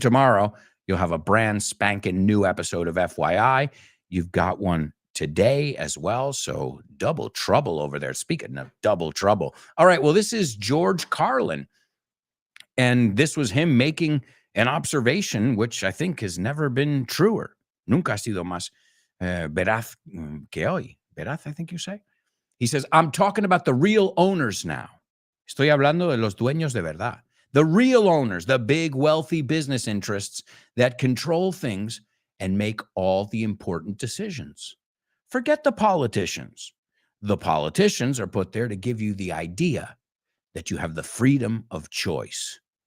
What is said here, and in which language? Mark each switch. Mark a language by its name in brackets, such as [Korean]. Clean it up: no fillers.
[English] Tomorrow, you'll have a brand spanking new episode of FYI. You've got one today as well. So double trouble over there. Speaking of double trouble. All right. Well, this is George Carlin. And this was him making an observation, which I think has never been truer. [Spanish] Nunca ha sido más veraz que hoy. [English] Veraz, I think you say. He says, I'm talking about the real owners now. [Spanish] Estoy hablando de los dueños de verdad. [English] The real owners, the big wealthy business interests that control things and make all the important decisions. Forget the politicians. The politicians are put there to give you the idea that you have the freedom of choice.